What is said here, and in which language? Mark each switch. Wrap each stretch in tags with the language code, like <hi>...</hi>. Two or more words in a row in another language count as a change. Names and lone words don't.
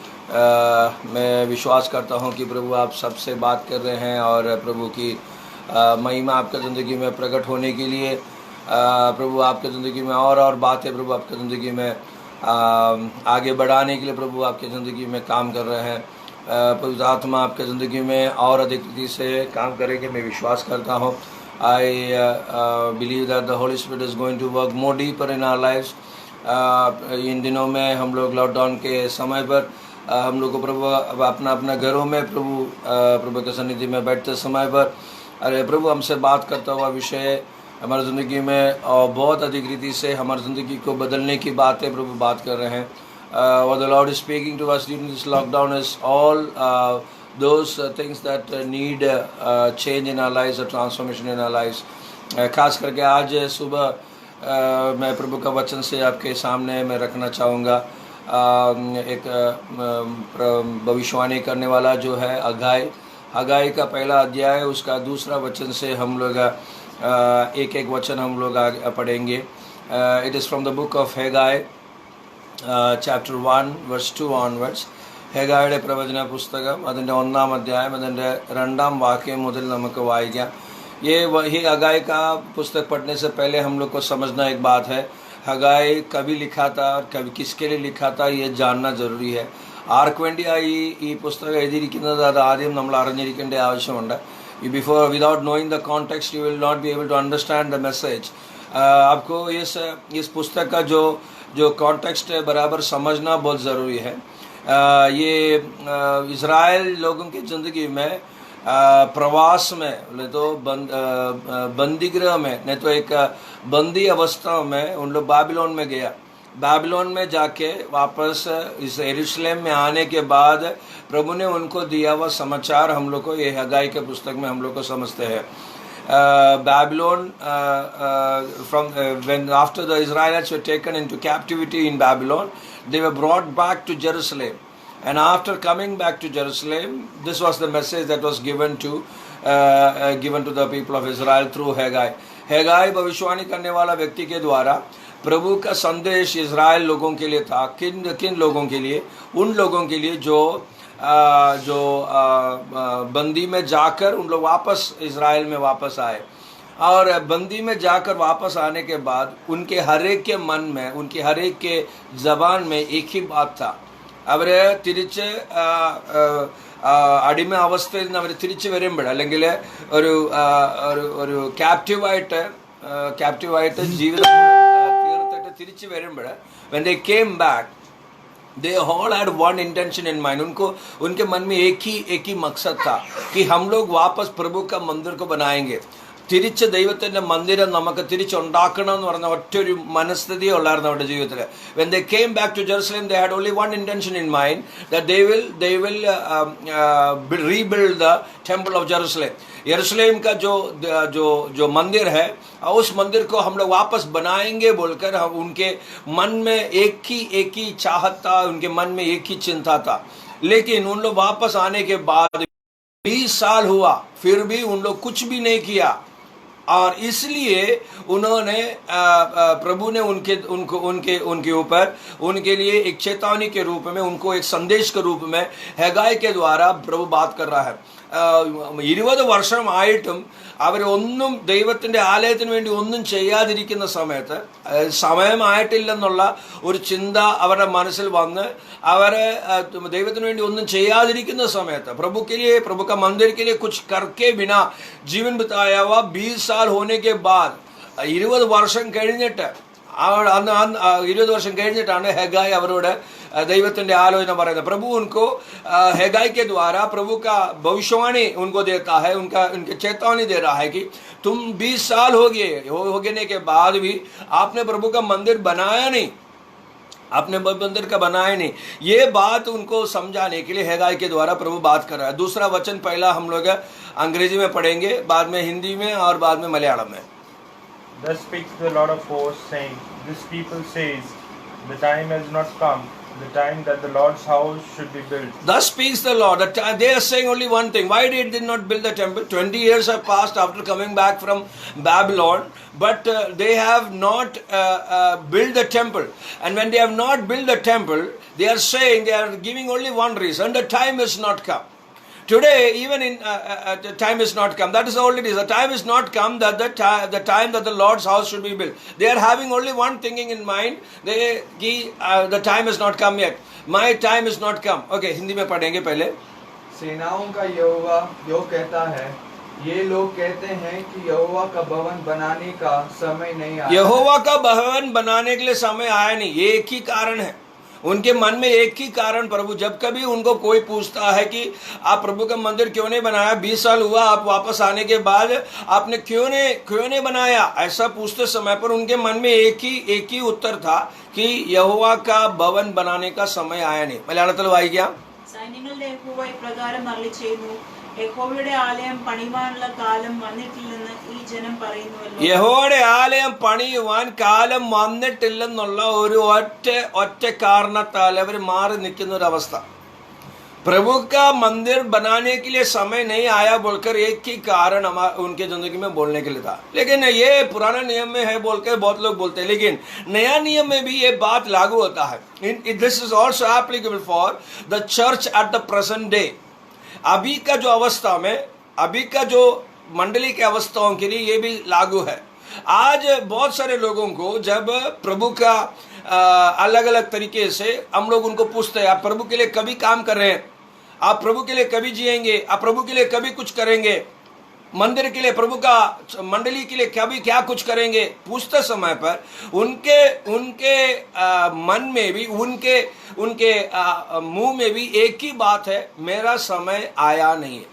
<hi>मैं विश्वास करता हूं कि प्रभु आप सबसे बात कर रहे हैं और प्रभु की महिमा आपके ज़िंदगी में प्रकट होने के लिए प्रभु आपके ज़िंदगी में और बातें प्रभु आपके ज़िंदगी में आगे बढ़ाने के लिए प्रभु आपके ज़िंदगी में काम कर रहे हैं। पवित्र आत्मा आपके ज़िंदगी में और अधिक रीति से काम करेंगे, मैं विश्वास करता हूँ।</hi> <en>I believe that the Holy Spirit is going to work more deeper in our lives.</en> <hi>इन दिनों में हम लोग लॉकडाउन के समय पर हम लोग को प्रभु अपना अपना घरों में प्रभु के सन्निधि में बैठते समय पर अरे प्रभु हमसे बात करता हुआ विषय हमारी ज़िंदगी में और बहुत अधिक रीति से हमारी ज़िंदगी को बदलने की बातें प्रभु बात कर रहे हैं।</hi> <en>What the Lord is speaking to us during this lockdown is all those things that need change in our lives, a transformation in our lives.</en> <hi>खास करके आज सुबह मैं प्रभु का वचन से आपके सामने मैं रखना चाहूँगा। एक भविष्यवाणी करने वाला जो है हगाई का पहला अध्याय उसका दूसरा वचन से हम लोग एक वचन हम लोग पढ़ेंगे।</hi> <en>It is from the book of Haggai chapter 1 verse 2 onwards.</en> <ml>ഹെഗായുടെ പ്രവചന പുസ്തകം അതിൻ്റെ 1-ാം അധ്യായം അതിൻ്റെ 2-ാം വാക്യം മുതൽ നമുക്ക് വായിക്കാം।</ml> <hi>ये हगाई का पुस्तक पढ़ने से पहले हम लोग को समझना एक बात है, हगाई कभी लिखा था और कभी किसके लिए लिखा था ये जानना ज़रूरी है।</hi> <ml>ആർക്ക് വേണ്ടിയായി ഈ പുസ്തകം എഴുതിയിരിക്കുന്നത് അത് ആദ്യം നമ്മൾ അറിഞ്ഞിരിക്കേണ്ട ആവശ്യമുണ്ട്।</ml> <en>Before without knowing the context you will not be able to understand the message.</en> <hi>आपको इस पुस्तक का जो कॉन्टेक्स्ट है बराबर समझना बहुत ज़रूरी है। ये इज़राइल लोगों की ज़िंदगी में प्रवास में नहीं तो बंदी गृह में नहीं तो एक बंदी अवस्था में उन लोग बाबिलोन में गया। बाबिलोन में जाके वापस इस यरूशलेम में आने के बाद प्रभु ने उनको दिया हुआ समाचार हम लोग को ये हगाई के पुस्तक में हम लोग को समझते हैं।</hi> <en>Babylon from when after the Israelites were taken into captivity in Babylon, they were brought back to Jerusalem, and after coming back to Jerusalem, this was the message that was given to the people of Israel through Haggai.</en> <hi>Haggai भविष्यवाणी करने वाला व्यक्ति के द्वारा प्रभु का संदेश इज़राइल लोगों के लिए था। किन लोगों के लिए? उन लोगों के लिए जो बंदी में जाकर उन लोग वापस इज़राइल में वापस आए, और बंदी में जाकर वापस आने के बाद उनके हर एक के मन में उनके हर एक के ज़बान में एक ही बात था,</hi> <ml>അവര് തിരിച്ച് അടിമ അവസ്ഥയിൽ നിന്ന് അവർ തിരിച്ചു വരുമ്പോൾ അല്ലെങ്കിൽ ഒരു ക്യാപ്റ്റീവായിട്ട് ജീവിതം തീർത്തിട്ട് തിരിച്ചു വരുമ്പോൾ</ml> <en>when they came back they all had one intention in mind.</en> <hi>उनके मन में एक ही मकसद था कि हम लोग वापस प्रभु का मंदिर को बनाएंगे,</hi> <ml>തിരിച്ച് ദൈവത്തിൻ്റെ മന്ദിരം നമുക്ക് തിരിച്ചുണ്ടാക്കണം എന്ന് പറഞ്ഞ ഒറ്റൊരു മനസ്ഥിതിയേ ഉള്ളായിരുന്നു അവരുടെ ജീവിതത്തിൽ.</ml> <en>When they came back to Jerusalem, they had only one intention in mind, that they will rebuild the temple of Jerusalem.</en> <hi>यरूशलेम का जो मंदिर है उस मंदिर को हम लोग वापस बनाएंगे बोलकर उनके मन में एक ही चाहत था, उनके मन में एक ही चिंता था। लेकिन उन लोग वापस आने के बाद 20 साल हुआ, फिर भी उन लोग कुछ भी नहीं किया, और इसलिए उन्होंने प्रभु ने उनके ऊपर उनके लिए एक चेतावनी के रूप में, उनको एक संदेश के रूप में हगाई के द्वारा प्रभु बात कर रहा है।</hi> <ml>20 വർഷം ആയിട്ടും അവരൊന്നും ദൈവത്തിൻ്റെ ആലയത്തിന് വേണ്ടി ഒന്നും ചെയ്യാതിരിക്കുന്ന സമയത്ത്, സമയമായിട്ടില്ലെന്നുള്ള ഒരു ചിന്ത അവരുടെ മനസ്സിൽ വന്ന് അവരെ ദൈവത്തിന് വേണ്ടി ഒന്നും ചെയ്യാതിരിക്കുന്ന സമയത്ത്</ml> <hi>प्रभु का मंदिर के लिए कुछ करके बिना जीवन बिताया हुआ 20 साल होने के बाद</hi> <ml>20 വർഷം കഴിഞ്ഞിട്ട് 20 വർഷം കഴിഞ്ഞിട്ടാണ് ഹെഗായി അവരോട് दैवത്തിൻ്റെ ആലോചന പറയുന്നത്।</ml> <hi>प्रभु उनको हगाई के द्वारा प्रभु का भविष्यवाणी उनको देता है, उनके चेतावनी दे रहा है कि तुम 20 साल हो गए के बाद भी आपने प्रभु का मंदिर बनाया नहीं, आपने मंदिर का बनाया नहीं। ये बात उनको समझाने के लिए हगाई के द्वारा प्रभु बात कर रहा है। दूसरा वचन पहला हम लोग अंग्रेजी में पढ़ेंगे, बाद में हिंदी में और बाद में मलयालम में।</hi> <en>Thus speaks the Lord of hosts, saying, This people says, The time has not come, the time that the Lord's house should be built. Thus speaks the Lord. They are saying only one thing. Why did they not build the temple? 20 years have passed after coming back from Babylon, but they have not built the temple. And when they have not built the temple, they are saying, they are giving only one reason: the time is not come. Today, even in the time is not come. That is the only reason. The time is not come that the time that the Lord's house should be built. They are having only one thinking in mind. The time is not come yet. My time is not come.</en> <hi>Okay, हिंदी में पढ़ेंगे पहले. सेनाओं का यहोवा यो कहता है, ये लोग कहते हैं कि यहोवा का भवन बनाने का समय नहीं आया. यहोवा का भवन बनाने के लिए समय आया नहीं. ये एक ही कारण है. उनके मन में एक ही कारण, प्रभु जब कभी उनको कोई पूछता है कि आप प्रभु का मंदिर क्यों नहीं बनाया, 20 साल हुआ आप वापस आने के बाद आपने क्यों नहीं बनाया, ऐसा पूछते समय पर उनके मन में एक ही उत्तर था कि यहोवा का भवन बनाने का समय आया नहीं.</hi> <ml>मलयाളത്തിൽ വായിക്കാം. സൈന്യങ്ങളുടെ യഹോവ ഇപ്രകാരം അരുളിച്ചെയ്യുന്നു, യഹോവയുടെ ആലയം പണിയുവാനുള്ള കാലം വന്നിട്ടില്ലെന്ന് ഈ ജനം പറയുന്നുവല്ലോ. യഹോവയുടെ ആലയം പണിയുവാൻ കാലം വന്നിട്ടില്ലെന്നുള്ള ഒരു ഒറ്റ കാരണത്താൽ അവർ മാറി നിൽക്കുന്ന ഒരു അവസ്ഥ.</ml> <hi>प्रभु का मंदिर बनाने के लिए समय नहीं आया बोलकर एक ही कारण उनके जिंदगी में बोलने के लिए था. लेकिन ये पुराना नियम में है बोलकर बहुत लोग बोलते हैं, लेकिन नया नियम में भी ये बात लागू होता है.</hi> <en>This is also applicable for the church at the present day.</en> <hi>अभी का जो अवस्था में, अभी का जो मंडली के अवस्थाओं के लिए ये भी लागू है. आज बहुत सारे लोगों को जब प्रभु का अलग अलग तरीके से हम लोग उनको पूछते हैं, आप प्रभु के लिए कभी काम कर रहे हैं, आप प्रभु के लिए कभी जिएंगे, आप प्रभु के लिए कभी कुछ करेंगे, मंदिर के लिए, प्रभु का मंडली के लिए कभी क्या कुछ करेंगे, पूछते समय पर उनके मन में भी, उनके मुंह में भी एक ही बात है, मेरा समय आया नहीं है.</hi>